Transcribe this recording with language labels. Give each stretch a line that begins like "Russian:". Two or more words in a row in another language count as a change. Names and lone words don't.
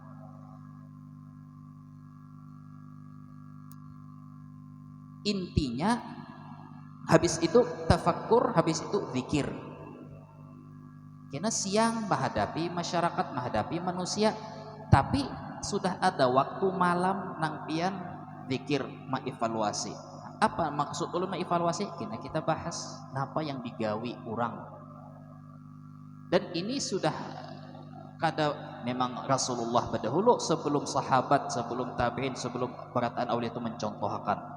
Indonesian: Intinya habis itu tafakkur, habis itu zikir.
Banjar: Karena siang menghadapi masyarakat, menghadapi manusia, tapi sudah ada waktu malam nang pian zikir, mengevaluasi. Apa maksud ulama evaluasi? Kita bahas apa yang digawi orang Dan ini sudah kada memang Rasulullah berdahulu sebelum sahabat, sebelum tabi'in, sebelum para aulia itu mencontohkan.